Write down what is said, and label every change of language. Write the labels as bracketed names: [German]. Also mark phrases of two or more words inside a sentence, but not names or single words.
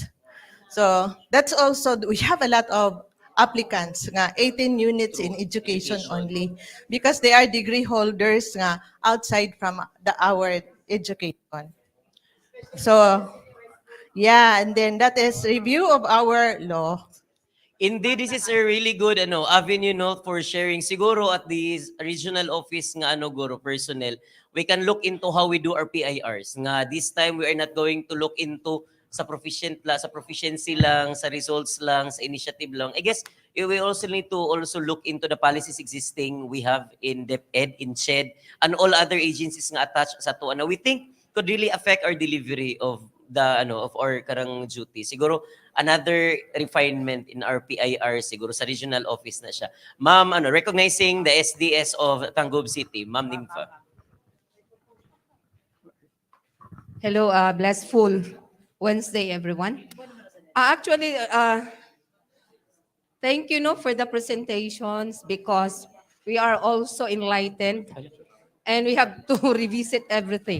[English] So that's also, we have a lot of applicants nga 18 units in education only because they are degree holders nga outside from our education. So yeah, and then that is review of our law. Indeed, this is a really good avenue for sharing. Siguro at the regional office nga guro personnel, we can look into how we do our PIRs. Nga this time we are not going to look into sa proficiency lang, sa results lang, sa initiative lang. I guess we also need to also look into the policies existing we have in DepEd, in CHED, and all other agencies nga attached [Hiligaynon] sa to. [English] We think could really affect our delivery of the of our karang duty. Siguro another refinement in our PIR siguro sa regional office [Hiligaynon] na siya. [English] Ma'am, recognizing the SDS of Tangub City, Ma'am Nympha. Hello, blessful Wednesday, everyone. Thank you for the presentations because we are also enlightened and we have to revisit everything.